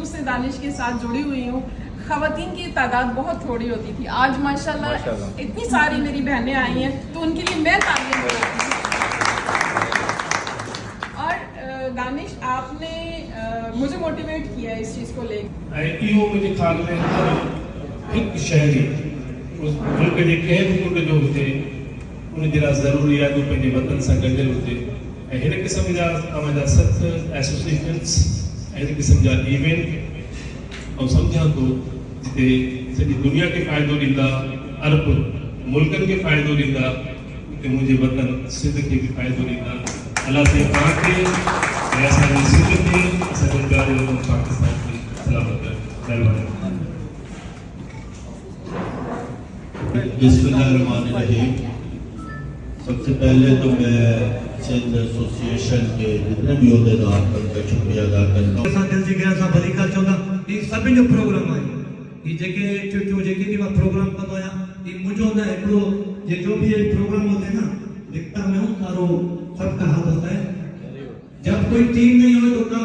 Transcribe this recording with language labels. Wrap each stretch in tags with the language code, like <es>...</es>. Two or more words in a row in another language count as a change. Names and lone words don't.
<hi>दानिश के साथ जुड़ी हुई हूँ। ख़वातीन की तादाद बहुत थोड़ी होती थी, आज माशाल्लाह इतनी सारी मेरी बहनें आई हैं, तो उनके लिए मैं तालीम करती हूँ। और दानिश, आपने मुझे मोटिवेट किया इस चीज़ को लेकर।</hi> <sd>इहो मुंहिंजे ख़्याल में हर हिकु शहरी उस मुल्क जे कंहिं बि मुल्क जो हुजे उन जे लाइ ज़रूरी आहे त पंहिंजे वतन सां गॾियल हुजे ऐं हिन क़िस्म जा तव्हांजा सख़्त एसोसिएशन्स ऐं हिन क़िस्म जा इवेंट ऐं सम्झां थो जिते सॼी दुनिया खे फ़ाइदो ॾींदा, अरब मुल्कनि खे फ़ाइदो ॾींदा, उते मुंहिंजे वतन सिंध खे बि फ़ाइदो ॾींदा। अलाह साईं तव्हांखे ऐं असांजी सिंध खे, असांजे प्यारे वतन पाकिस्तान खे सलामत रहे। महिरबानी। बिस्मिल्लाहिर्रहमानिर्रहीम।</sd> <hi>सबसे पहले तो मैं सिंध एसोसिएशन के जितने भी अहदेदार हैं उनका शुक्रिया अदा करता हूँ।</hi> <sd>असां दिल जी गहराई सां भलीका चवंदा ही सभिनि जो प्रोग्राम आहे, ही जेके चुटियूं जेके बि मां प्रोग्राम कंदो आहियां ही मुंहिंजो न हिकिड़ो</sd> <hi>ये जो भी ये प्रोग्राम होते हैं ना, लिखता मैं हूँ</hi> <sd>सारो</sd> <hi>सबका हाथ होता है। जब कोई टीम नहीं हो</hi>